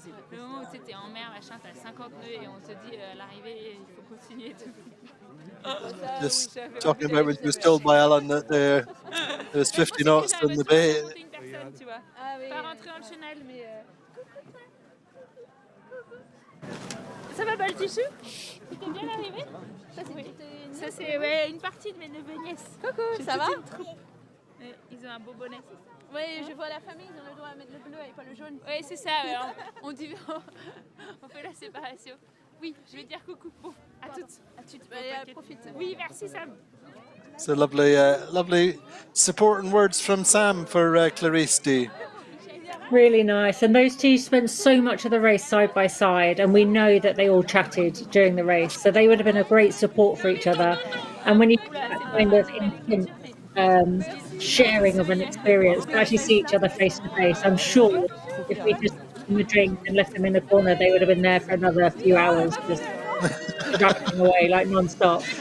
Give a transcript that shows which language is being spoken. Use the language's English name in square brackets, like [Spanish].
[French] Le moment où tu étais en mer, machin, t'as 50 nœuds et on te dit à l'arrivée, il faut continuer et tout. [English] Just talking about when she was told by Alan that there was 50 knots in the bay. [French] Tu vois. Pas rentrer dans le chenal, mais. Ça va, Baltichou? T'es bien arrivé? Ça, c'est ouais, une partie de mes neveux et nièces. Coucou, ça va? Ouais, ils ont un beau bonnet. Oui, je vois la famille, ils ont le droit à mettre le bleu et pas le jaune. Oui, c'est ça. On dit, on fait la séparation. Oui, je vais dire coucou. Bon, à toutes. À toutes. Profite. Oui, merci Sam. [English] So lovely supporting words from Sam for Clarisse D. Really nice. And those two spent so much of the race side by side, and we know that they all chatted during the race. So they would have been a great support for each other. And when you get that kind of instant sharing of an experience, to actually see each other face to face, I'm sure if we just gave them a drink and left them in the corner, they would have been there for another few hours, just rapping away like non-stop.